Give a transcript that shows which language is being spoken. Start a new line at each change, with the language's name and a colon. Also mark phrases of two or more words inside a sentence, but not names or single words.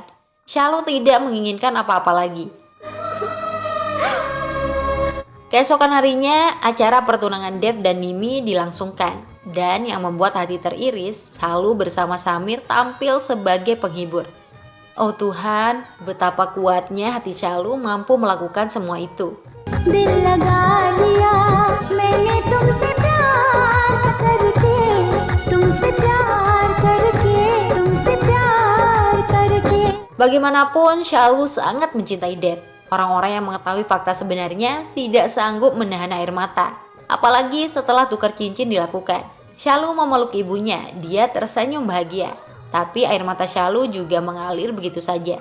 Indonesian: Shalu tidak menginginkan apa-apa lagi. Keesokan harinya, acara pertunangan Dep dan Nimi dilangsungkan. Dan yang membuat hati teriris, Shalu bersama Samir tampil sebagai penghibur. Oh Tuhan, betapa kuatnya hati Shalu mampu melakukan semua itu.
Hindi: दिल लगा लिया मैंने तुमसे प्यार करके तुमसे प्यार करके
Indonesian: Bagaimanapun, Shalu sangat mencintai Dep. Orang-orang yang mengetahui fakta sebenarnya tidak sanggup menahan air mata. Apalagi setelah tukar cincin dilakukan. Shalu memeluk ibunya, dia tersenyum bahagia. Tapi air mata Shalu juga mengalir begitu saja.